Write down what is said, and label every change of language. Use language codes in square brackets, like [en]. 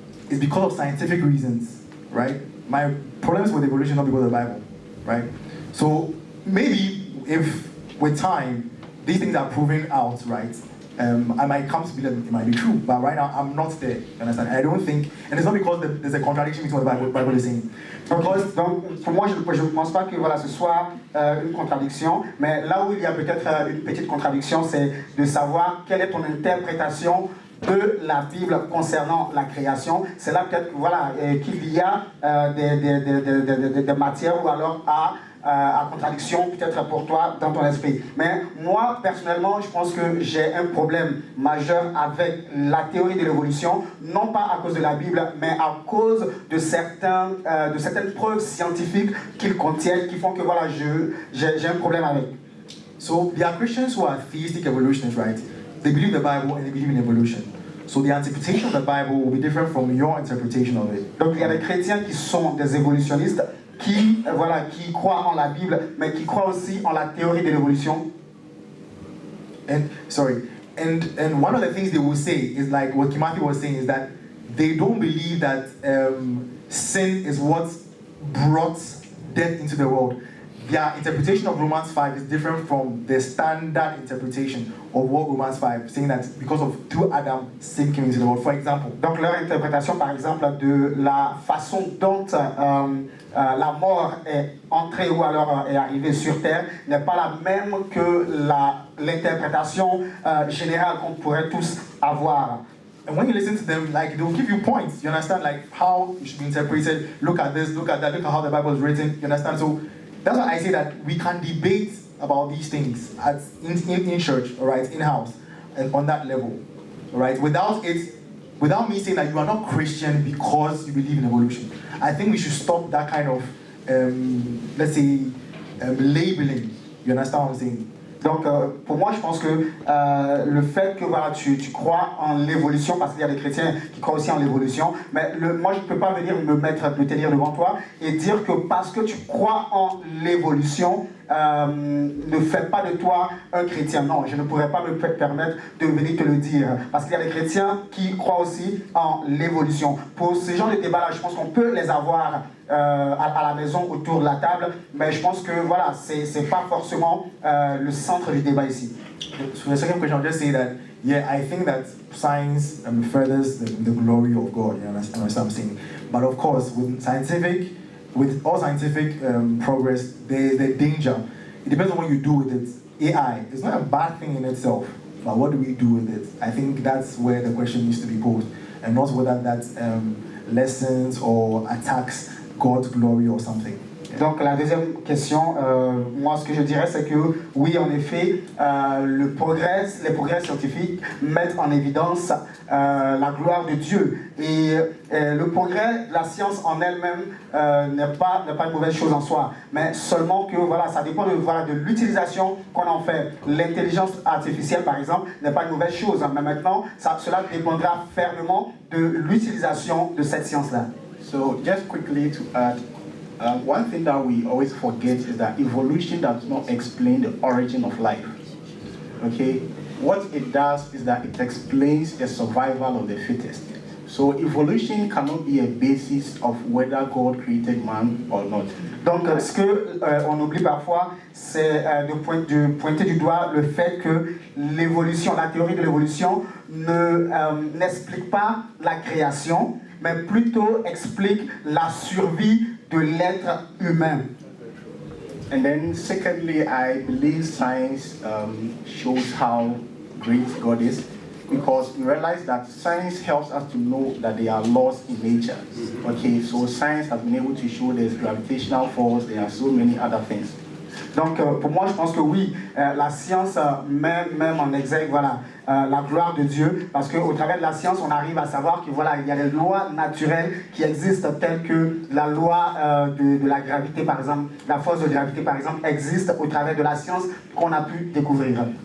[en] It's because of scientific reasons, right? My problems with evolution are not because of the Bible, right? So maybe if with time these things are proven out, right, I might come to believe that it might be true, but right now I'm not there. You understand? I don't think, and it's not because there's a contradiction between what the Bible is saying. Because, [fr] donc, pour moi, je ne pense pas que ce soit une contradiction, mais là où il y a peut-être une petite contradiction, c'est de savoir quelle est ton interprétation de la Bible concernant la création. C'est là peut-être qu'il y a des matières ou alors à contradiction peut-être pour toi dans ton esprit. Mais moi personnellement je pense que j'ai un problème majeur avec la théorie de l'évolution, non pas à cause de la Bible mais à cause de certaines preuves scientifiques qu'ils contiennent, qui font que j'ai un problème avec. [en] So there are Christians who are theistic evolutionists, right? They believe the Bible and they believe in evolution. So the interpretation of the Bible will be different from your interpretation of it. [fr] Donc il y a des chrétiens qui sont des évolutionnistes qui croient en la Bible, mais qui croient aussi en la théorie de l'évolution. [en] And one of the things they will say is like what Kimati was saying, is that they don't believe that sin is what brought death into the world. their interpretation of Romans 5 is different from the standard interpretation of what Romans 5, saying that because of through Adam, sin came into the world. For example, [fr] donc leur interprétation, par exemple, de la façon dont la mort est entrée ou alors est arrivée sur terre n'est pas la même que l'interprétation générale qu'on pourrait tous avoir. [en] And when you listen to them, like they'll give you points. You understand, like how it should be interpreted. Look at this, look at that, look at how the Bible is written. You understand? So that's why I say that we can debate about these things in church, all right, in house, and on that level, all right. Without me saying that you are not Christian because you believe in evolution. I think we should stop that kind of, let's say, labeling. You understand what I'm saying? [fr] Donc, pour moi, je pense que le fait que voilà, tu crois en l'évolution, parce qu'il y a des chrétiens qui croient aussi en l'évolution, mais moi, je ne peux pas venir me tenir devant toi et dire que parce que tu crois en l'évolution, ne fais pas de toi un chrétien. Non, je ne pourrais pas me permettre de venir te le dire. Parce qu'il y a des chrétiens qui croient aussi en l'évolution. Pour ce genre de débat-là, je pense qu'on peut les avoir à la maison autour de la table, mais je pense que voilà, c'est pas forcément le centre du débat ici. [en] So the second question, I'll just say that, yeah, I think that science furthers the glory of God. You understand what I'm saying? But of course, with all scientific progress, there's the danger. It depends on what you do with it. AI is not a bad thing in itself, but what do we do with it? I think that's where the question needs to be posed, and not whether that lessens or attacks God's glory or something. [fr] Donc la deuxième question, moi ce que je dirais c'est que oui en effet les progrès scientifiques mettent en évidence la gloire de Dieu et le progrès, la science en elle-même n'est pas une mauvaise chose en soi, mais seulement que voilà, ça dépend de l'utilisation qu'on en fait. L'intelligence artificielle par exemple n'est pas une mauvaise chose, mais maintenant cela dépendra fermement de l'utilisation de cette science-là. [en] So just quickly to add, one thing that we always forget is that evolution does not explain the origin of life. Okay? What it does is that it explains the survival of the fittest. So evolution cannot be a basis of whether God created man or not. [fr] Donc ce qu'on oublie parfois, c'est de pointer du doigt le fait que l'évolution, la théorie de l'évolution n'explique pas la création, mais plutôt explique la survie de l'être humain. [en] And then secondly, I believe science shows how great God is, because we realize that science helps us to know that there are laws in nature. Okay, so science has been able to show there's gravitational force, there are so many other things. [fr] Donc pour moi je pense que oui, la science même en exergue voilà, la gloire de Dieu, parce qu'au travers de la science on arrive à savoir que voilà, il y a des lois naturelles qui existent telles que la loi de la gravité par exemple, la force de gravité par exemple existe au travers de la science qu'on a pu découvrir.